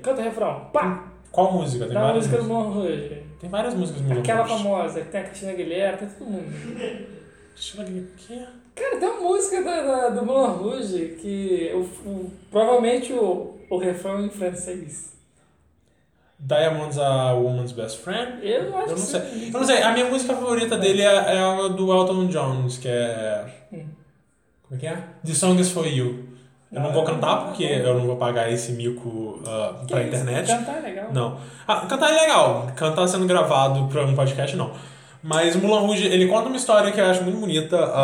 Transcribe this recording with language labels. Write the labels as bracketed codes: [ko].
[pt] Canta o refrão. Pá! Qual música? Tem várias músicas. Música do Moulin Rouge. Tem várias músicas do Moulin Rouge. Aquela famosa, tem a Cristina Aguilera, tem todo mundo. Cristina Aguilera, o quê? Cara, tem uma música do Moulin Rouge que provavelmente o refrão em francês. [en] Diamonds are a woman's best friend? [pt] Eu acho eu não que sei. Sim. Eu não sei, a minha música favorita dele é a do Elton Jones, que é... Como é que é? The Song is for You. Eu não vou cantar porque eu não vou pagar esse mico pra internet. Cantar é legal. Não. Ah, cantar é legal. Cantar sendo gravado pra um podcast, não. Mas o Moulin Rouge, ele conta uma história que eu acho muito bonita.